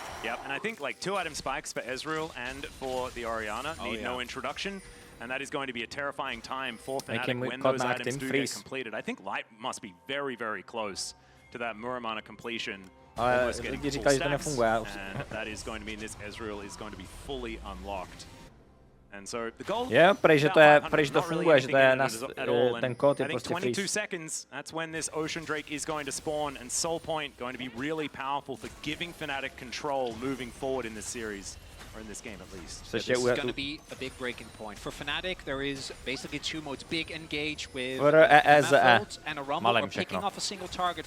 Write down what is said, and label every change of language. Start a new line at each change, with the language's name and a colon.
English: Yep, and I think like 2 item spikes for Ezreal and for the Orianna need no introduction. And that is going to be a terrifying time for Fnatic when those items do get completed. I think Light must be very, very close to that Muramana completion. Almost getting full stacks, and that is going to mean this Ezreal is going to be fully unlocked. And so the goal
Czech: prej, že to funguje, že to je ten kód je prostě freeze.
English: 22 seconds, that's when this Ocean Drake is going to spawn, and Soul Point going to be really powerful for giving Fnatic control moving forward in this series. or in this game at least. So this is going to be a big breaking point. For Fnatic, there is basically two modes. Big engage with Method and a Rumble, or picking off a single target.